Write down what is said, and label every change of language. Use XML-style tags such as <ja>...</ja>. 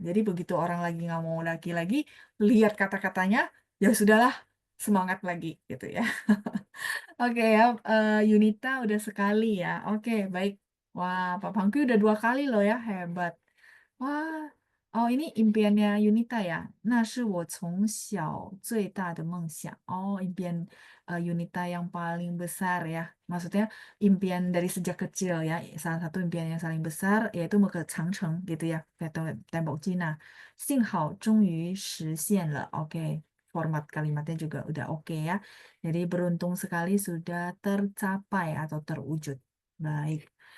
<id>Jadi begitu orang lagi nggak mau lagi, lihat kata-katanya, ya sudahlah, semangat lagi gitu ya. Oke ya, Yunita udah sekali ya. Oke, baik. Wah, Pak Pangki udah 2 kali loh ya, hebat. Wah, oh ini impiannya Yunita ya.</id> <zh>那是我从小最大的梦想.</zh> <id>Oh, impian Yunita yang paling besar ya. Maksudnya impian dari sejak kecil ya. Salah satu impian yang paling besar yaitu mau ke Changcheng gitu ya, ke Tembok Cina.</id> <zh>幸好终于实现了.</zh> <id>Oke, format kalimatnya juga udah oke ya. Jadi beruntung sekali sudah tercapai atau terwujud. Baik.</id>